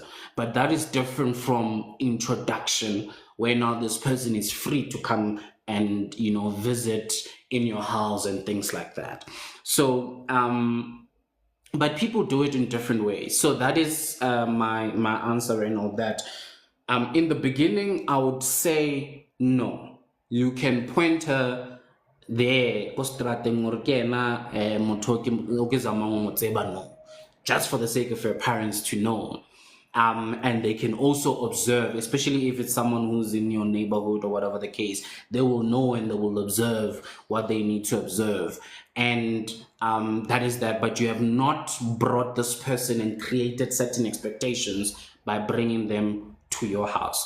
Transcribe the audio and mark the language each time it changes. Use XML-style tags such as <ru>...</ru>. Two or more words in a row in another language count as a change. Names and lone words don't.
<en>But that is different from introduction, where now this person is free to come and visit in your house and things like that. So but people do it in different ways. So that is my answer and all that. In the beginning, I would say no. You can point her there</en> <nso>ko strateng gore ke ena motho o ke zamang go mo tseba,</nso> <en>no, just for the sake of your parents to know. And they can also observe, especially if it's someone who's in your neighborhood or whatever the case, they will know and they will observe what they need to observe. And that is that. But you have not brought this person and created certain expectations by bringing them to your house.</en>